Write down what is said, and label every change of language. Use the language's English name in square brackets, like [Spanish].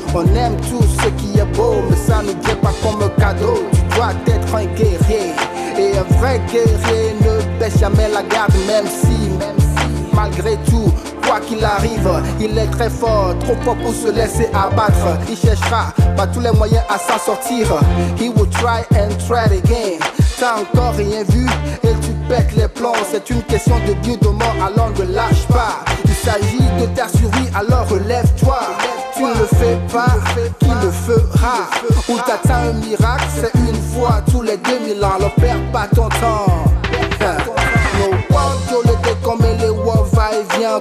[French] On aime tout ce qui est beau, mais ça ne vient pas comme un cadeau. Tu dois être un guerrier, et un vrai guerrier ne baisse jamais la garde, même si malgré tout, quoi qu'il arrive, il est très fort, trop fort pour se laisser abattre. Il cherchera par tous les moyens à s'en sortir. [English] He will try and try it again. [French] T'as encore rien vu et tu pètes les plombs. C'est une question de vie ou de mort, alors ne lâche pas. Il s'agit de ta survie, alors relève-toi. Tu ne le fais pas, qui le fera? Ou t'attends un miracle, c'est une fois tous les 2000 ans. Alors perds pas ton temps. [English] No one [French] le décommé les wa va-et-vient.